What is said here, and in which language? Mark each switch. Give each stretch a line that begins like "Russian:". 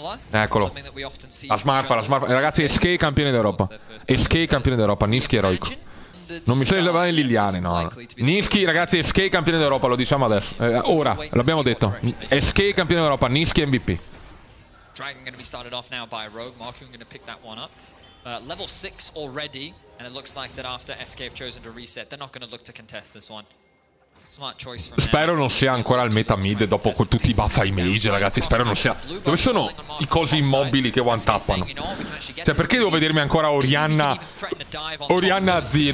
Italian: Eccolo, la smart. Ragazzi, SK campione d'Europa. SK campione d'Europa, Niski eroico. Non mi stai levando in Liliane, no. Niski, ragazzi, SK campione d'Europa, lo diciamo adesso. Ora, l'abbiamo detto. SK campione d'Europa, Niski MVP.
English: Dragon going to be started off now by Rogue. Markoon going to pick that one up. Level 6 already, and it looks like that after SK have chosen to reset, they're not going to look to contest this one. Smart choice from
Italian: Spero non sia ancora il meta mid dopo tutti i buff ai mage, ragazzi. Spero non sia. Dove sono i cosi immobili che one tappano? Cioè, perché devo vedermi ancora Orianna Azir?